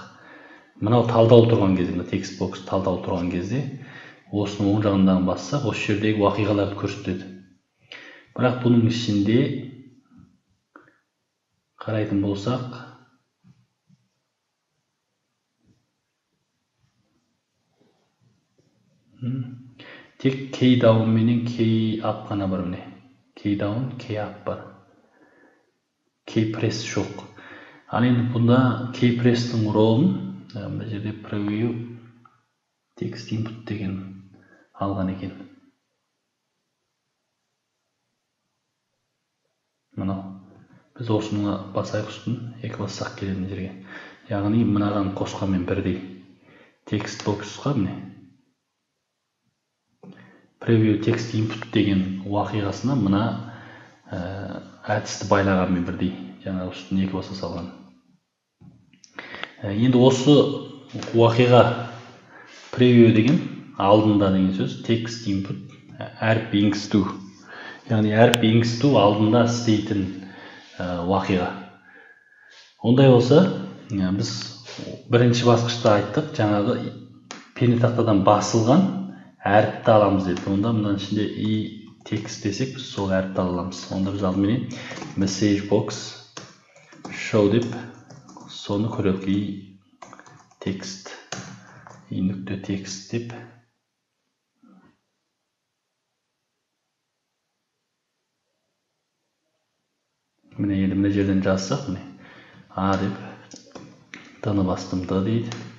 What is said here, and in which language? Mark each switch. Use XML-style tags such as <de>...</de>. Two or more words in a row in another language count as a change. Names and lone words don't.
<kk>Мынау талдаулы тұрған кезде, мына текст бокс талдаулы тұрған кезде, осыны оң жағындағы бассақ, осы жердегі уақиғаларды көрсетеді. Бірақ бұның ішінде қарайтын болсақ, тек</kk> <en>key down</en> <kk>менен</kk> <en>key up</en> <kk>қана бар міне.</kk> <en>Key down, key up</en> <kk>бар.</kk> <en>Key press</en> <kk>жоқ. Ал енді бұнда</kk> <en>key press-</en> <kk>тің ролын мына жерде</kk> <en>preview text input</en> <kk>деген алған екен. Мынау. Біз осыны басайық үстін, екі бассақ келеді мына жерге. Яғни мынаған қосқанмен бірдей.</kk> <en>Text box-</en> <kk>қа міне.</kk> <en>Preview text input</en> <kk>деген уақиғасына мына әдісті байлағанмен бірдей. Жаңағы үстін екі баса салған. Енді осы уақиға preview деген алдында деген сөз</kk> <en>text input</en> <kk>әріп енгізу. Яғни әріп енгізу алдында істейтін уақиға. Ондай болса, біз бірінші басқышта айттық, жаңағы пернетақтадан басылған әріпті аламыз деді. Онда мынаның ішінде text десек, біз сол әріпті аламыз. Онда біз алдымен</kk> <en>message box show</en> <kk>деп соны көрелік. Text нүкте text деп міне енді мына жерден жазсақ, міне A деп D-ны бастым D дейді.</kk>